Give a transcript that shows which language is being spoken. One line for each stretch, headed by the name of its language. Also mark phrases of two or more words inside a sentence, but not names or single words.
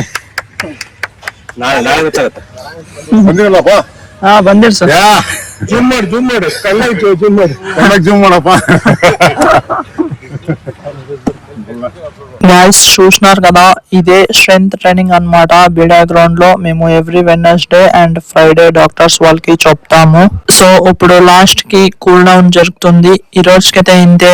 Kannada: ನಾಳೆ ಗೊತ್ತಾಗುತ್ತೆ. ಬಂದಿರಲ್ಲಪ್ಪ. ಹಾ ಬಂದಿರಿ ಸರ್. ಜೂಮ್ ಮಾಡಿ ಕಣ್ಣಾಗಿ ಜೂಮ್ ಮಾಡಪ್ಪ.
Telugu: గైస్ చూస్తున్నారు కదా, ఇదే
English: strength training
Telugu: అన్నమాట. బీడా గ్రౌండ్ లో మేము
English: every Wednesday and Friday
Telugu: డాక్టర్స్ వాళ్ళకి చెప్తాము. సో ఇప్పుడు లాస్ట్ కి
English: cool down
Telugu: జరుగుతుంది. ఈ రోజుకైతే ఇంతే.